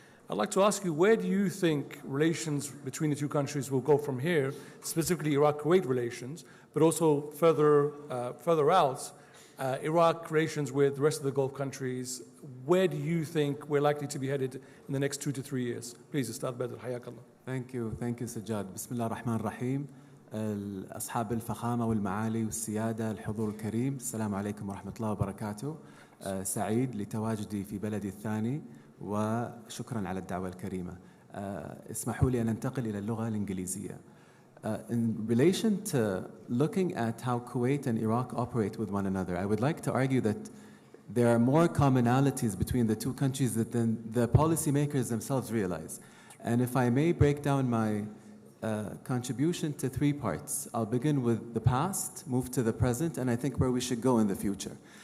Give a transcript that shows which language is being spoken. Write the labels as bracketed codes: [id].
[en] I'd like to ask you, where do you think relations between the two countries will go from here, specifically Iraq-Kuwait relations, but also further out, Iraq relations with the rest of the Gulf countries? Where do you think we're likely to be headed in the next 2 to 3 years? Please, Ustad Badr, hayakallah. Thank you, Sajad. [ar] بسم الله الرحمن الرحيم. أصحاب الفخامة والمعالي والسيادة الحضور الكريم، السلام عليكم ورحمة الله وبركاته. سعيد لتواجدي في بلدي الثاني وشكرا على الدعوة الكريمة. اسمحوا لي أن أنتقل إلى اللغة الإنجليزية. [en] In relation to looking at how Kuwait and Iraq operate with one another, I would like to argue that there are more commonalities between the two countries than the policymakers themselves realize. And if I may break down my contribution to 3 parts, I'll begin with the past, move to the present, and I think where we should go in the future.